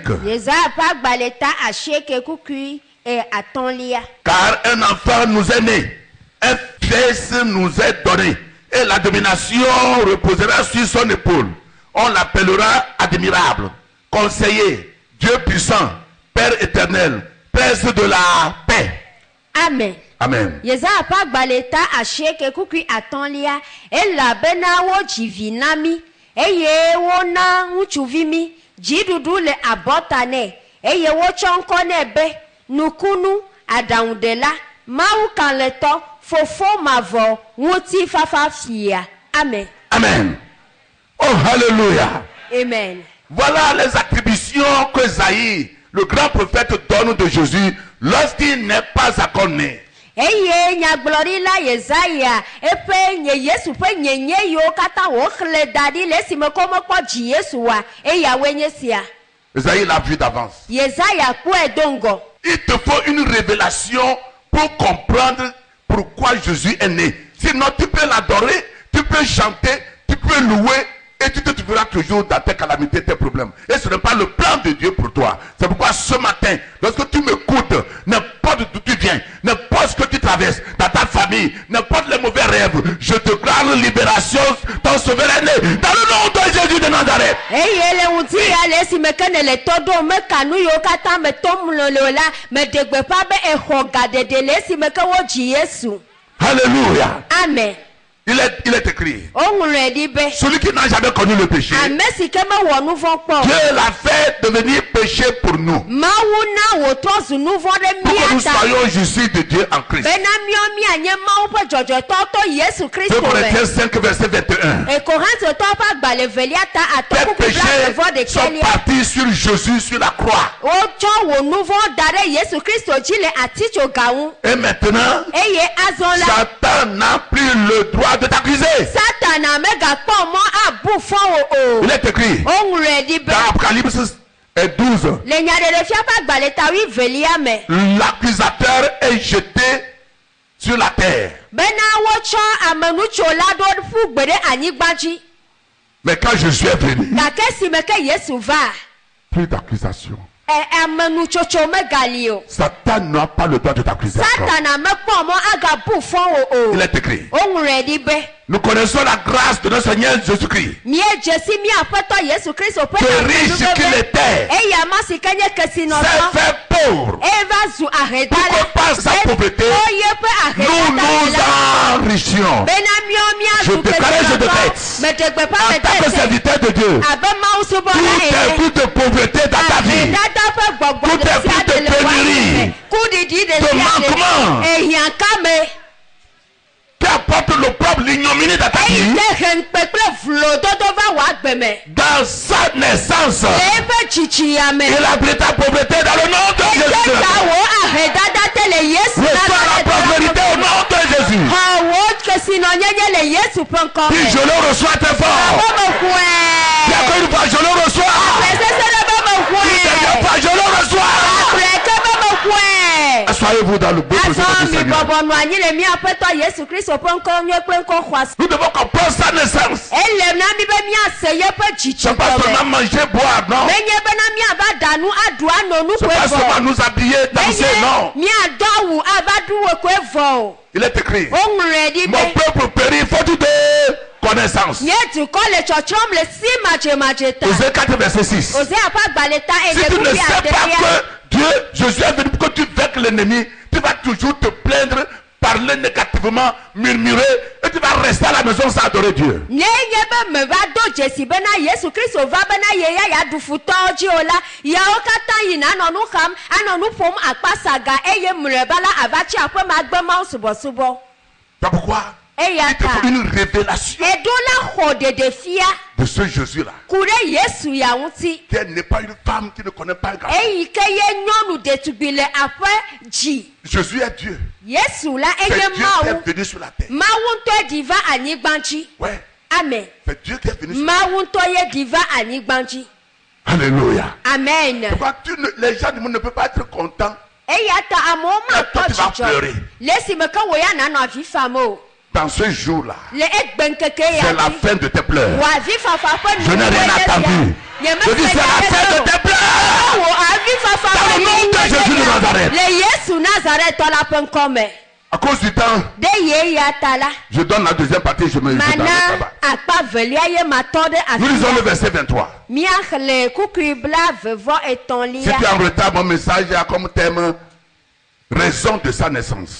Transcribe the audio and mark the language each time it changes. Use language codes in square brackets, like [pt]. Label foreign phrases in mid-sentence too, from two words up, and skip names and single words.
[ee] Yesaya ƒe agbalẽ ta asieke kukui atɔ̃lia. [fr] Car un enfant nous est né, un fils nous est donné, et la domination reposera sur son épaule. On l'appellera admirable, conseiller, Dieu puissant, Père éternel, Prince de la paix. Amen. Amen. [ee] Yesaya ƒe agbalẽta asieke kukui atɔ̃lia elabena wodzi vi na mí eye wona ŋutsuvi mí dziɖuɖu le abɔta nɛ eye wotsɔ ŋkɔ nɛ be nukunu aɖaŋuɖela Mawu kalẽtɔ fofo mavɔ ŋutifafa fia. Amen. Amen. Oh, hallelujah. Amen. [fr] Voilà les attributions que Isaïe, le grand prophète, donne de Jésus lorsqu'il n'est pas encore né. [ee] Eye nyagblɔɖila Yesaya eƒe nye Yesu ƒe nyenye yiwo katã woxlẽ da ɖi le esime ko mekpɔ dzi Yesua eyawoe nye sia. [fr] Isaïe l'a vu d'avance. [ee] Yesaya kpɔe do ŋgɔ. [fr] Il te faut une révélation pour comprendre pourquoi Jésus est né. Sinon, tu peux l'adorer, tu peux chanter, tu peux louer et tu te trouveras toujours dans tes calamités, tes problèmes. Et ce n'est pas le plan de Dieu pour toi. C'est pourquoi ce matin, lorsque tu m'écoutes, n'importe d'où tu viens, n'importe ce que tu traverses, dans ta famille, n'importe les mauvais rêves, je te déclare libération, ton sauveur est né. Dans le nom de Jésus de Nazareth. [ee] Eye le ŋuti ya le esime ke ne le tɔ ɖom meka nu yiwo katã me tɔm le la meɖe gbeƒã be exɔ gaɖeɖe le esime ke wodzi Yesu. [fr] Alléluia. Amen. Il est écrit. [ee] Woŋlɔe ɖi be [fr] Celui qui n'a jamais connu le péché, [ee] ame si ke mewɔ nu vɔ̃ kpɔ. [fr] Dieu l'a fait devenir péché pour nous. [ee] Mawu na wòtrɔ zu nu vɔ̃ ɖe [fr] Pour que nous [ee] mía ta [fr] soyons justes de Dieu en Christ. [ee] bena míanye Mawu ƒe dzɔdzɔetɔ to Yesu 2 Kristo me. [fr] Corinthiens 5 verset 21. [ee] Korintotɔwo ƒe agbalẽ velia ta [fr] Tes [ee] atɔkuku [fr] péchés sont [ee] blaɖekɛlia. [fr] partis sur Jésus sur la croix. [ee] Wotsɔ wò nu vɔ̃ da ɖe Yesu Kristo dzi le atitsoga ŋu. [fr] Et maintenant, [ee] Eye azɔ la [fr] Satan n'a plus le droit de t'accuser. [ee] Satana megakpɔ mɔ abu fɔ wo o. [fr] Il est écrit [ee] Woŋlɔe ɖi be [fr] dans Apocalypse 12. [ee] le nyaɖeɖefia ƒe agbalẽ ta 8 me [fr] L'accusateur est jeté sur la terre. [ee] bena wotsɔ amenutsola ɖo ƒu gbe ɖe anyigba dzi. [fr] Mais quand Jésus est venu, [ee] Gake esime ke Yesu va [fr] plus d'accusation. [ee] amenutsotso megali o. [fr] Satan n'a pas le droit de t'accuser. encore. [ee] Satana mekpɔ mɔ agabu fɔ wo [fr] Il [ee] o. [fr] est écrit. [ee] Woŋlɔe ɖi be [fr] Nous connaissons la grâce de notre Seigneur Jésus-Christ. [ee] míedze si mía aƒetɔ Yesu Kristo ƒe [fr] Que riche qu'il était, [ee] eye ama si ke nye [fr] s'est [ee] kesinɔtɔ [fr] fait pauvre. [ee] eva zu ahedala [fr] Pourquoi par sa pauvreté, [ee] yeƒe [fr] nous [ee] ahedala la [fr] nous enrichions. [ee] bena [fr] Je [ee] míazu [fr] déclare, je décrète, [ee] kesinɔtɔ meɖe gbeƒã [fr] en tant que [ee] medete [fr] serviteur de Dieu, [ee] abe Mawu subɔla [fr] tout est [ee] ene [fr] plus de pauvreté dans ta vie. [ee] ahedada ƒe gbɔgbɔ [fr] Tout [ee] ɖe [fr] est [ee] sia [fr] plus de [ee] ɖe le wa [fr] pénurie, [ee] me kuɖiɖi ɖe [fr] de [ee] sia [fr] manquement. [ee] ɖe ehiãkame [fr] Qui apporte l'opprobre, l'ignominie dans ta [ee] eyi [fr] vie. [ee] te hemkpe kple vlododo va wɔ agbe me [fr] Dans sa naissance, [ee] le eƒe tsitsia me [fr] il a pris ta pauvreté dans le nom de [ee] eye [fr] Jésus. [ee] ta wo ahedada te le Yesu [fr] Reçois la pauvreté au nom de Jésus. [ee] xɔ wo kesinɔnyenye le Yesu ƒe ŋkɔ [fr] Puis [ee] me. [fr] je le reçois très fort. [ee] Bɔbɔ [fr] Puis [ee] ƒoɛ. [fr] encore une fois, je le reçois. [ee] Presese ɖe bɔbɔ [fr] Deuxième [ee] ƒoɛ. [fr] fois, je le reçois. [ee] Preke bɔbɔ ƒoɛ. [fr] Asseyez-vous dans le beau projet [ee] Azɔ [fr] du [ee] mi [fr] Seigneur. [ee] bɔbɔ nɔ anyi le mía aƒetɔ Yesu Kristo ƒe ŋkɔ nyuie kple ŋkɔ xɔasi. [fr] Nous devons comprendre sa naissance. [ee] Ele na mi be míase yeƒe [fr] Ce n'est pas seulement [ee] dzidzigɔme. [fr] manger, boire, non. [ee] Menye bena míava ɖa nu aɖu ano nu [fr] Ce n'est [ee] koe [fr] pas seulement [ee] vɔ. [fr] nous habiller, danser, non. [ee] Menye míadɔ awu ava ɖu koe vɔ o. [fr] Il est écrit. [ee] Woŋlɔe ɖi [fr] Mon [ee] be [fr] peuple périt faute de connaissance. [ee] nye dukɔ le tsɔtsrɔm le si madzemadze ta. [fr] Osée 4 verset 6. [ee] Osea ƒe agbalẽ ta [fr] Si tu ne [ee] kufi [fr] sais pas [ee] adelia. [fr] que Dieu, Jésus est venu pour que tu vaincres l'ennemi, tu vas toujours te plaindre, parler négativement, murmurer, et tu vas rester à la maison sans adorer Dieu. [ee] Nye nye be me va do dzesi bena Yesu Kristo va bena ye ya yaɖu futɔwo dzi o la, yawo katã yina anɔ nu xam, anɔ nu ƒom akpasaga eye mlɔeba la ava tsi aƒe me agbe Mawu subɔsubɔ. [fr] C'est pourquoi [ee] Eya [fr] il te [ee] ta [fr] faut une révélation [ee] eɖo la xɔ ɖeɖefia [fr] de ce Jésus-là. [ee] ku ɖe Yesu ya ŋuti. [fr] Qu'elle n'est pas une femme qui ne connaît pas un garçon. [ee] Eyi ke ye nyɔnu ɖetugbi le aƒe dzi. [fr] Jésus est Dieu. [ee] Yesu la [fr] C'est [ee] enye [fr] Dieu qui [ee] Mawu. [fr] est venu sur la terre. [ee] Mawu ŋutɔe ɖi va anyigba dzi. [fr] Ouais, Amen. c'est Dieu qui est venu sur la terre. [ee] Mawu ŋutɔ ye ɖi va anyigba dzi. [fr] Alléluia. Amen. Pourquoi les gens du monde ne peuvent pas être contents [ee] Eya ta amewo makpɔ [fr] toi, tu vas [ee] dzidzɔ [fr] pleurer. [ee] le esime ke wò ya nanɔ avi fam o. [fr] dans ce jour-là? [ee] Le egbe ŋkeke [fr] C'est [ee] ya [fr] la [ee] dzi [fr] fin de tes pleurs. [ee] wò avi fafa ƒe [fr] Je n'ai rien attendu. Je dis c'est la fin de tes pleurs. [ee] wò avi fafa [fr] Dans le nom de Jésus de Nazareth. [ee] le Yesu Nazaretɔ la ƒe ŋkɔ me. [fr] À cause du temps, [ee] Ɖe ye ya ta la [fr] je donne la deuxième partie, je me je [ee] mana [fr] donne [ee] akpa velia ye matɔ ɖe [fr] Nous lisons le [ee] afi. [fr] verset 23. [ee] Míaxlẽ kukui bla vevɔ etɔ̃lia. [fr] Si tu es en retard, mon message a comme thème raison de sa naissance.